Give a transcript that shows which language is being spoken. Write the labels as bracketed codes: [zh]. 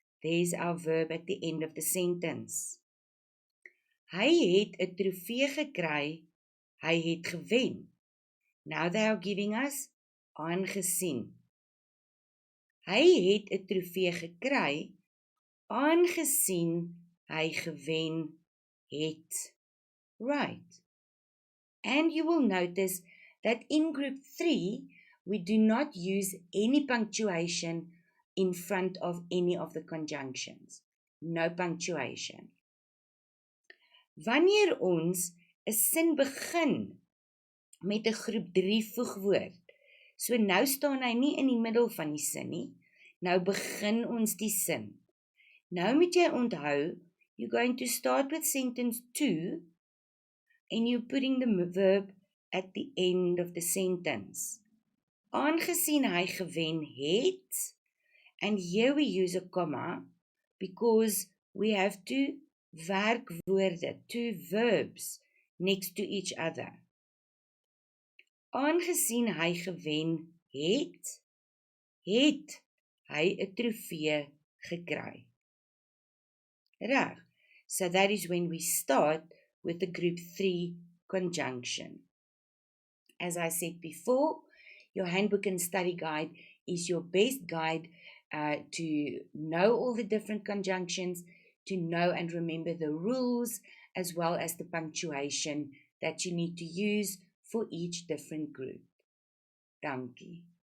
[en] There's our verb at the end of the sentence. [af] Hy het 'n trofee gekry, hy het gewen. Now they are giving us aangesien. Hy het 'n trofee gekry, aangesien hy gewen het. [en] Right. And you will notice that in group 3, we do not use any punctuation in front of any of the conjunctions. No punctuation. [af] Wanneer ons 'n sin begin met 'n groep 3 voegwoord, so nou staan hy nie in die middel van die sin nie, nou begin ons die sin. [en] Nou moet jy onthou, you're going to start with sentence 2, and you're putting the verb at the end of the sentence. Aangesien hy gewen het, and here we use a comma, because we have two werkwoorde, two verbs, next to each other. [af] Aangesien hy gewen het, het hy 'n trofee gekry. [en] Reg, so that is when we start with the group 3 conjunction. As I said before, your handbook and study guide is your best guide to know all the different conjunctions, to know and remember the rules, as well as the punctuation that you need to use for each different group. Dankie.